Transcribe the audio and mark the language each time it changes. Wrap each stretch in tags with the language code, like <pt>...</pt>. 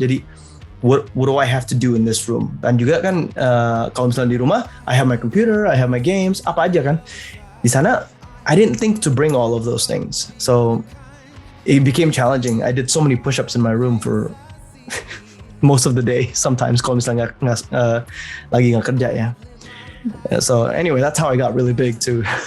<id>Jadi</id> <en>what do I have to do in this room?</en> <id>Dan juga kan kalau misalnya di rumah,</id> <en>I have my computer, I have my games,</en> <id>apa aja kan. Di sana</id> <en>I didn't think to bring all of those things, so it became challenging. I did so many push-ups in my room for most of the day. Sometimes</en> <id>kalau misalnya lagi nggak kerja ya.</id> <en>So anyway, that's how I got really big too.</en>